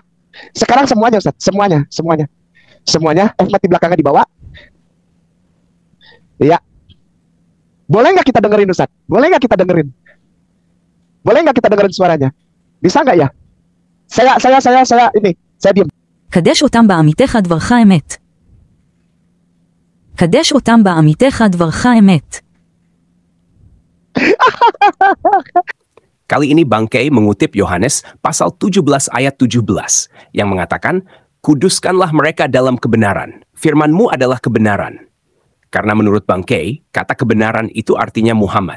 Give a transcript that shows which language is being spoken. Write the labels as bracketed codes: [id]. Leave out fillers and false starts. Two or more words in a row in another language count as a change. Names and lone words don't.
[id] Sekarang semuanya Ustaz, semuanya. Ahmad di belakangnya dibawa. Iya. Boleh nggak kita dengerin Ustaz? Boleh nggak kita dengerin suaranya? Bisa nggak ya? Saya ini, saya diam. [he] קדש אותם בעמיתך דברך אמת. קדש אותם בעמיתך דברך אמת. [id] Kali ini Bang Kay mengutip Yohanes pasal 17 ayat 17 yang mengatakan, kuduskanlah mereka dalam kebenaran. Firman-Mu adalah kebenaran. Karena menurut Bang Kay, kata kebenaran itu artinya Muhammad.